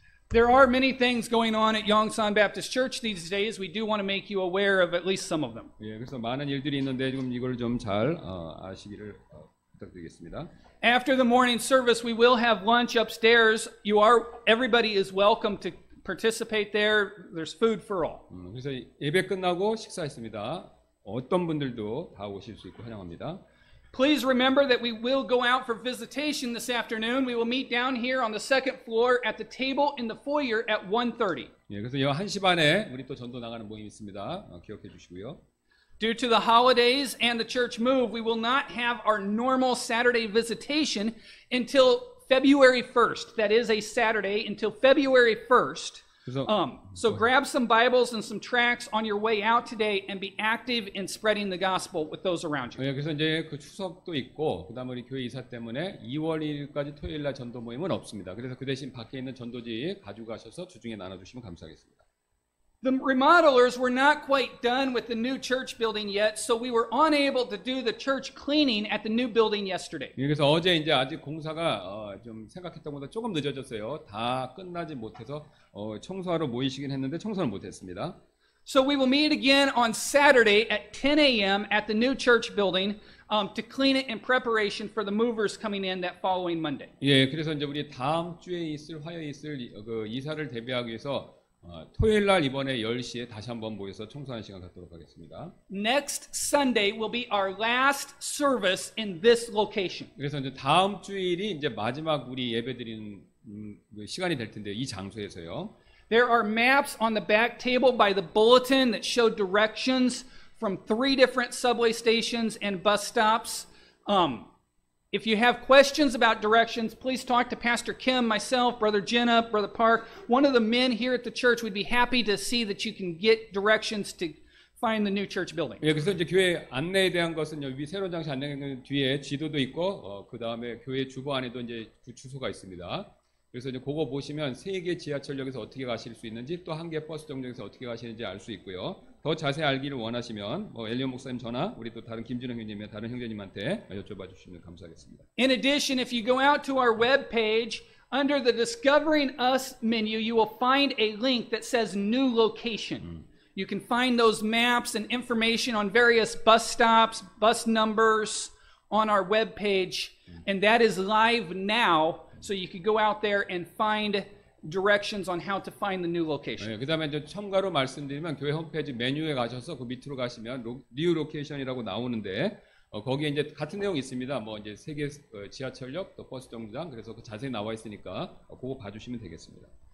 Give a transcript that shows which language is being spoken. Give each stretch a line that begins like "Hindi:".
English: There are many things going on at Yongsan Baptist Church these days. We do want to make you aware of at least some of them.
Korean: 예, 그래서 많은 일들이 있는데 지금 이걸 좀 잘 아시기를 부탁드리겠습니다.
English: After the morning service, we will have lunch upstairs. Everybody is welcome to participate there. There's food for all.
Korean: 그래서 예배 끝나고 식사했습니다. 어떤 분들도 다 오실 수 있고 환영합니다.
English: Please remember that we will go out for visitation this afternoon. We will meet down here on the second floor at the table in the foyer at 1:30.
Korean: 예, 그래서 1시 반에 우리 또 전도 나가는 모임이 있습니다. 기억해 주시고요.
English: Due to the holidays and the church move, we will not have our normal Saturday visitation until February 1st. That is a Saturday until February 1st. So grab some Bibles and some tracts on your way out today and be active in spreading the gospel with those around you.
Korean: 예, 그래서 이제 그 추석도 있고 그다음에 우리 교회 이사 때문에 2월 1일까지 토요일 날 전도 모임은 없습니다. 그래서 그 대신 밖에 있는 전도지 가지고 가셔서 주중에 나눠 주시면 감사하겠습니다.
English: The remodelers were not quite done with the new church building yet, so we were unable to do the church cleaning at the new building yesterday.
Korean: 예, 그래서 어제 이제 아직 공사가 좀 생각했던 것보다 조금 늦어졌어요. 다 끝나지 못해서 청소하러 모이시긴 했는데 청소는 못했습니다.
English: So we will meet again on Saturday at 10 a.m. at the new church building to clean it in preparation for the movers coming in that following Monday.
Korean: 예, 그래서 이제 우리 다음 주에 화요일에 있을 그 이사를 대비하기 위해서 토요일 날 이번에 10시에 다시 한번 모여서 청소하는 시간 갖도록 하겠습니다.
English: Next Sunday will be our last service in this location.
Korean: 그래서 이제 다음 주일이 이제 마지막 우리 예배드리는 시간이 될 텐데 이 장소에서요.
English: There are maps on the back table by the bulletin that show directions from 3 different subway stations and bus stops. If you have questions about directions, please talk to Pastor Kim, myself, Brother Jenna, Brother Park. One of the men here at the church would be happy to see that you can get directions to find the new church building.
Korean: 예, 그래서 이제 교회 안내에 대한 것은 여기 새로운 장소 안내는 뒤에 지도도 있고 그 다음에 교회 주보 안에도 이제 그 주소가 있습니다. 그래서 이제 그거 보시면 3개 지하철역에서 어떻게 가실 수 있는지 또 1개 버스 정류장에서 어떻게 가시는지 알 수 있고요. 더 자세히 알기를 원하시면 엘리온 목사님 전화, 우리 또 다른 김준영 형님이나 다른 형제님한테 여쭤봐 주시면 감사하겠습니다.
English: In addition, if you go out to our web page, under the Discovering Us menu, you will find a link that says New Location. You can find those maps and information on various bus stops, bus numbers on our web page, and that is live now. So you could go out there and find directions on how to find the new location.
Korean: 네, 그다음에 이제 첨가로 말씀드리면 교회 홈페이지 메뉴에 가셔서 그 밑으로 가시면 뉴 로케이션이라고 나오는데 거기에 이제 같은 내용이 있습니다. 뭐 이제 3개 지하철역 또 버스 정류장 그래서 그 자세히 나와 있으니까 그거 봐주시면 되겠습니다.